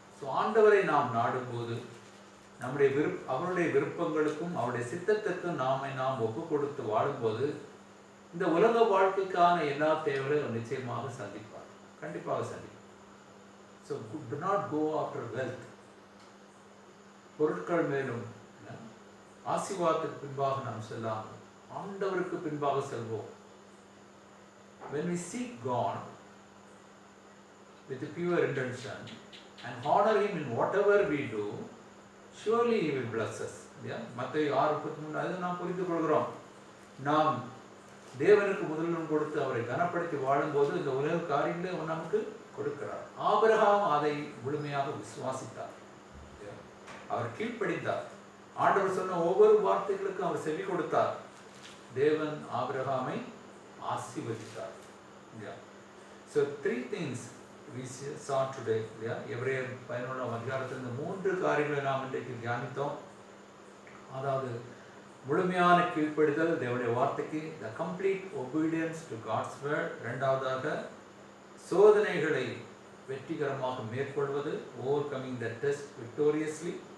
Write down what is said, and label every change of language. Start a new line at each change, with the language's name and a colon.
Tamil: So ஆண்டவரை நாம் நாடும்போது நம்முடைய அவருடைய விருப்பங்களுக்கும் அவருடைய சித்தத்திற்கும் நாம் ஒப்பு கொடுத்து வாழும்போது இந்த உலக வாழ்க்கைக்கான எல்லா தேவைகளையும் நிச்சயமாக சந்திப்பார், கண்டிப்பாக சந்திப்பார். So
English: do not go after wealth.
Tamil: பொருட்கள் மேலும் ஆசீர்வாதத்துக்கு பின்பாக நாம் செல்லாமல் ஆண்டவருக்கு பின்பாக செல்வோம்.
English: When we seek God with a pure intention and honor Him in whatever we do, surely He will bless us.
Tamil: மத்தேயு 6:33 அதை நாம் புரிந்து கொள்கிறோம். நாம் தேவனுக்கு முதலிடம் கொடுத்து அவரை கனப்படுத்தி வாழும்போது இந்த உலக காரியங்களை அவர் நமக்கு கொடுக்கிறார். ஆபிரகாம் அதை முழுமையாக விசுவாசித்தார், அவர் கீழ்ப்படிந்தார். ஆண்டவர் சொன்ன ஒவ்வொரு வார்த்தைகளுக்கும் அவர் செவி கொடுத்தார். தேவன் ஆபிரகாமை ஆசீர்வதித்தார்.
English: So 3 things we saw today.
Tamil: எபிரேயர் 11ஆம் அதிகாரத்தில் இந்த 3 காரியங்களை நாம் இன்றைக்கு தியானித்தோம். அதாவது முழுமையான கீழ்ப்படிதல் தேவனுடைய வார்த்தைக்கு,
English: the complete obedience to God's word.
Tamil: இரண்டாவதாக சோதனைகளை வெற்றிகரமாக மேற்கொள்வது,
English: overcoming the test victoriously.